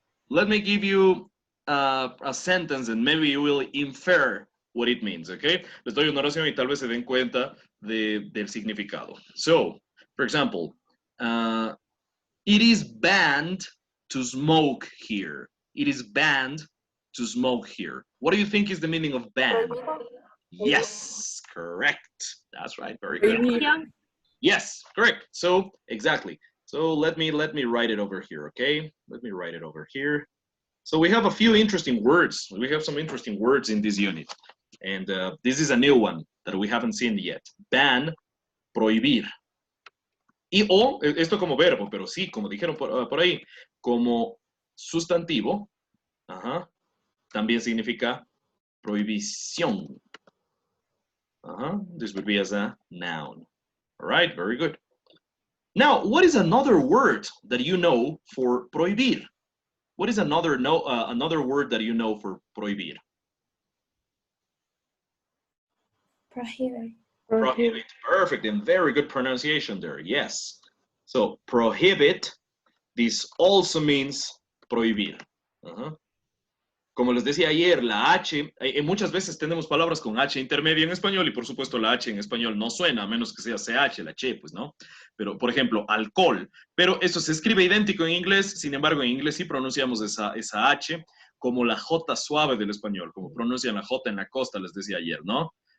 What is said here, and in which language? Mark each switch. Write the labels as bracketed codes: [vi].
[en] let me give you a sentence and maybe you will infer what it means, okay? [es] Les doy una oración y tal vez se den cuenta del significado. [en] So, for example, it is banned to smoke here. It is banned to smoke here. What do you think is the meaning of ban? Yes, correct. That's right. Very good. [es] Prohibición. [en] Yes, correct. So exactly. So let me write it over here, okay? Let me write it over here. So we have a few interesting words. We have some interesting words in this unit. And this is a new one that we haven't seen yet. [es] Ban, prohibir. Y o, esto como verbo, pero sí, como dijeron por ahí, como sustantivo, también significa prohibición. [en] This would be as a noun. All right, very good. Now, what is another word that you know for prohibir? What is another word that you know for prohibir? Prohibit. Prohibit. Perfect, and very good pronunciation there. Yes. So prohibit. This also means prohibir. [es] Como les decía ayer, la H, muchas veces tenemos palabras con H intermedia en español y por supuesto la H en español no suena, a menos que sea CH, la Che, pues, ¿no? Pero, por ejemplo, alcohol. Pero eso se escribe idéntico en inglés, sin embargo, en inglés sí pronunciamos esa H como la J suave del español, como pronuncian la J en la costa, les decía ayer, ¿no?